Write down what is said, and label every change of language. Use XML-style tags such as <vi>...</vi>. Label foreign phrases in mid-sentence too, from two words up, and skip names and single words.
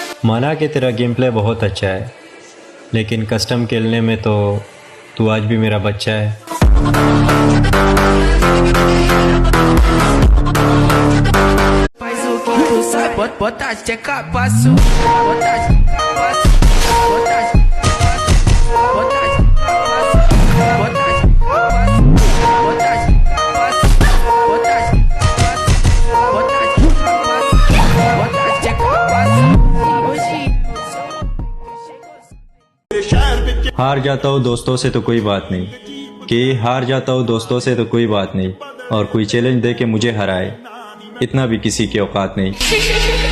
<hi>माना कि तेरा</hi> <en>game play</en> <hi>बहुत अच्छा है, लेकिन कस्टम खेलने में तो तू आज भी मेरा बच्चा है।</hi> <pt>Faz o que tu sabe, bota as tcheca, passo. Bota as tcheca, passo. Bota as tcheca, passo. Bota as tcheca, passo. Bota as tcheca, passo. Bota as tcheca, passo. Bota as tcheca, passo. Bota as tcheca, passo. Bota as tcheca, passo. Hoje</pt> <hi>हार जाता हूँ दोस्तों से तो कोई बात नहीं, कि हार जाता हूँ दोस्तों से तो कोई बात नहीं, और कोई चैलेंज दे के मुझे हराए, इतना भी किसी की औकात नहीं।</hi>